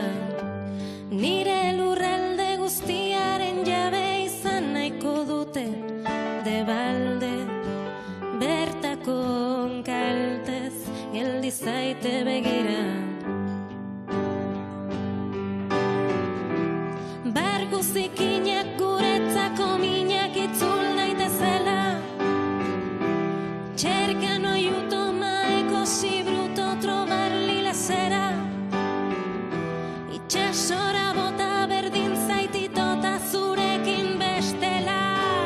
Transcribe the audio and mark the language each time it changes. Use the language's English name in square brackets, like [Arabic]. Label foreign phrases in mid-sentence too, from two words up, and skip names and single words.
[Basque] Nire lurralde guztiaren jabe izan nahiko dute de balde, bertako kaltez geldi zaite begira. Bargu zikinak guretzako minak itzul daitezela, [Italian] cercano aiuto ma è così brutto trovarli la sera. [Basque] Itxasora bota berdin zaititota zurekin bestela.